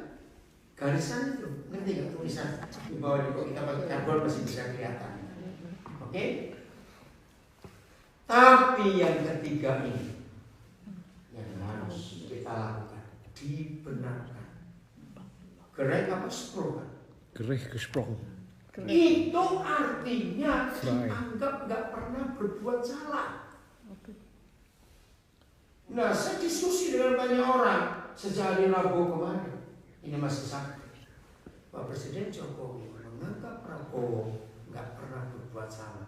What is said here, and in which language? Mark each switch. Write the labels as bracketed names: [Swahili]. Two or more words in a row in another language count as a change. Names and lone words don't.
[Indonesian] Garisan itu, ngerti nggak tulisan di bawah di kita pakai karbon masih bisa kelihatan. Oke? Tapi yang ketiga ini yang harus kita lakukan, dibenarkan. [German] Gerecht apa gesprochen? Gerecht gesprochen. [Indonesian] Itu artinya dianggap nggak pernah berbuat salah. Nah, saya diskusi dengan banyak orang sejak hari Rabu kemarin. Ini masih sakit. Pak Presiden Jokowi menganggap Prabowo nggak pernah berbuat salah.